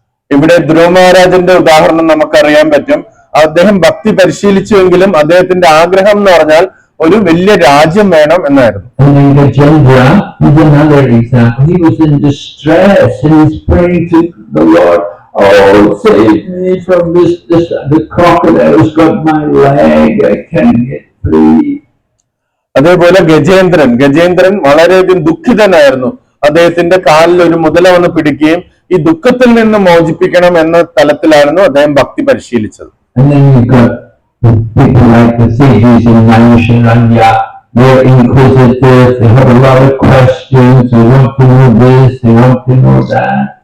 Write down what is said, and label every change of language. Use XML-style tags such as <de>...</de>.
<ml>ഇവിടെ ധ്രുവ മഹാരാജന്റെ ഉദാഹരണം നമുക്കറിയാൻ പറ്റും. അദ്ദേഹം ഭക്തി പരിശീലിച്ചുവെങ്കിലും അദ്ദേഹത്തിന്റെ ആഗ്രഹം എന്ന് പറഞ്ഞാൽ ഒരു വലിയ രാജ്യം വേണം എന്നായിരുന്നു.</ml> <en>Gajendra is another example. He was in distress and he's praying to the Lord, "Oh, save me from this, the crocodile's got my leg, I can't get free."</en> <ml>അതേപോലെ ഗജേന്ദ്രൻ വളരെയധികം ദുഃഖിതനായിരുന്നു. അദ്ദേഹത്തിന്റെ കാലിൽ ഒരു മുതല വന്ന് പിടിക്കുകയും ഈ ദുഃഖത്തിൽ നിന്ന് മോചിപ്പിക്കണം എന്ന തലത്തിലായിരുന്നു അദ്ദേഹം ഭക്തി പരിശീലിച്ചത്.</ml> <en>And then you've got people like the sages in Naimisharanya. They're inquisitive, they have a lot of questions, they want to know this, they want to know that.</en>